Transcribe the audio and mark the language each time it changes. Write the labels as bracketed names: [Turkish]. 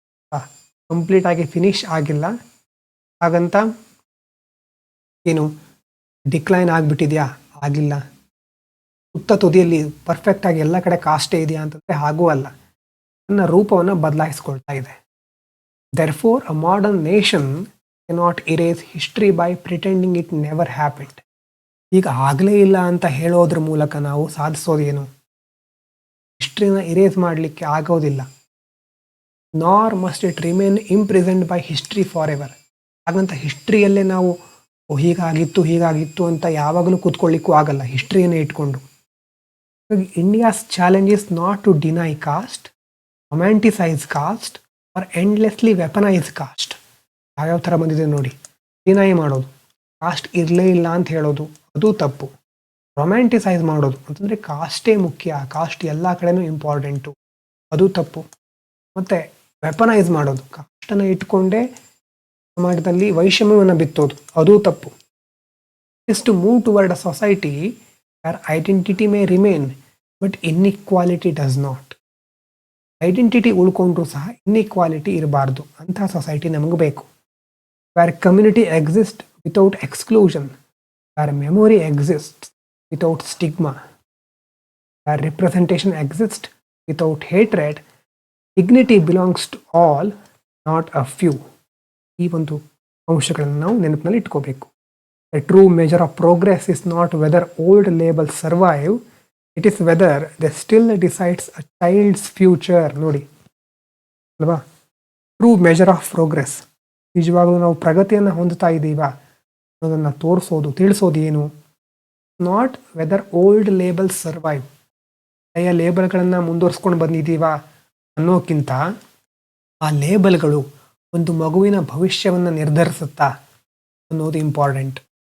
[Kannada] ಕಂಪ್ಲೀಟಾಗಿ ಫಿನಿಶ್ ಆಗಿಲ್ಲ, ಹಾಗಂತ ಏನು ಡಿಕ್ಲೈನ್ ಆಗಿಬಿಟ್ಟಿದೆಯಾ? ಆಗಿಲ್ಲ. ಸುತ್ತ ತುದಿಯಲ್ಲಿ ಪರ್ಫೆಕ್ಟಾಗಿ ಎಲ್ಲ ಕಡೆ ಕಾಸ್ಟೇ ಇದೆಯಾ ಅಂತಂದರೆ ಹಾಗೂ ಅಲ್ಲ, ತನ್ನ ರೂಪವನ್ನು ಬದಲಾಯಿಸ್ಕೊಳ್ತಾ ಇದೆ. [English] Therefore, a modern nation cannot erase history by pretending it never happened. [Kannada] ಈಗ ಆಗಲೇ ಇಲ್ಲ ಅಂತ ಹೇಳೋದ್ರ ಮೂಲಕ ನಾವು ಸಾಧಿಸೋದೇನು? ಹಿಸ್ಟ್ರಿನ ಇರೇಸ್ ಮಾಡಲಿಕ್ಕೆ ಆಗೋದಿಲ್ಲ. [English] Nor must it remain imprisoned by history forever. [Kannada] ಹಾಗಂತ ಹಿಸ್ಟ್ರಿಯಲ್ಲೇ ನಾವು ಹೀಗಾಗಿತ್ತು ಅಂತ ಯಾವಾಗಲೂ ಕೂತ್ಕೊಳ್ಳಿಕ್ಕೂ ಆಗಲ್ಲ, ಹಿಸ್ಟ್ರಿಯನ್ನೇ ಇಟ್ಕೊಂಡು. [English] India's challenge is not to deny caste, romanticise caste or endlessly weaponise caste. [Kannada] ಯಾವ್ಯಾವ ಥರ ಬಂದಿದೆ ನೋಡಿ. ಡಿನೈ ಮಾಡೋದು, ಕಾಸ್ಟ್ ಇರಲೇ ಇಲ್ಲ ಅಂತ ಹೇಳೋದು, ಅದು ತಪ್ಪು. ರೊಮ್ಯಾಂಟಿಸೈಸ್ ಮಾಡೋದು ಅಂತಂದರೆ ಕಾಸ್ಟೇ ಮುಖ್ಯ, ಕಾಸ್ಟ್ ಎಲ್ಲ ಕಡೆನೂ ಇಂಪಾರ್ಟೆಂಟು, ಅದು ತಪ್ಪು. ಮತ್ತು ವೆಪನೈಸ್ ಮಾಡೋದು, ಕಾಸ್ಟನ್ನು ಇಟ್ಕೊಂಡೇ ಸಮಾಜದಲ್ಲಿ ವೈಷಮ್ಯವನ್ನು ಬಿತ್ತೋದು, ಅದು ತಪ್ಪು. [English] Is to move toward a society where identity may remain but inequality does not. [Kannada] Identity ಉಳ್ಕೊಂಡ್ರೂ ಸಹ ಇನ್ಇಕ್ವಾಲಿಟಿ ಇರಬಾರ್ದು, ಅಂತಹ ಸೊಸೈಟಿ ನಮಗೆ ಬೇಕು. [English] Where community exist without exclusion, where memory exist without stigma, where representation exists without hatred, dignity belongs to all, not a few. [Kannada] ಈ ಒಂದು ಅಂಶಗಳನ್ನು ನಾವು ನೆನಪಿನಲ್ಲಿ ಇಟ್ಕೋಬೇಕು. [English] The true measure of progress is not whether old labels survive, it is whether they still decides a child's future. [Kannada] ನೋಡಿ ಅಲ್ವಾ, [English] true measure of progress, [Kannada] ನಿಜವಾಗ್ಲೂ ನಾವು ಪ್ರಗತಿಯನ್ನು ಹೊಂದುತ್ತಾ ಇದ್ದೀವಾ ಅನ್ನೋದನ್ನು ತೋರಿಸೋದು, ತಿಳಿಸೋದು ಏನು? [English] not whether old labels survive, [Kannada] ಹಳೆಯ ಲೇಬಲ್ಗಳನ್ನು ಮುಂದುವರ್ಸ್ಕೊಂಡು ಬಂದಿದ್ದೀವಾ ಅನ್ನೋಕ್ಕಿಂತ ಆ ಲೇಬಲ್ಗಳು ಒಂದು ಮಗುವಿನ ಭವಿಷ್ಯವನ್ನು ನಿರ್ಧರಿಸುತ್ತಾ ಅನ್ನೋದು ಇಂಪಾರ್ಟೆಂಟ್.